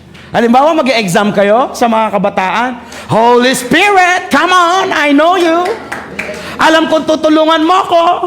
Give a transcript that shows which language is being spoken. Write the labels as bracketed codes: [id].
[tl] Halimbawa, mag-exam kayo sa mga kabataan. [en] Holy Spirit, come on, I know you. [tl] Alam kong tutulungan mo ko.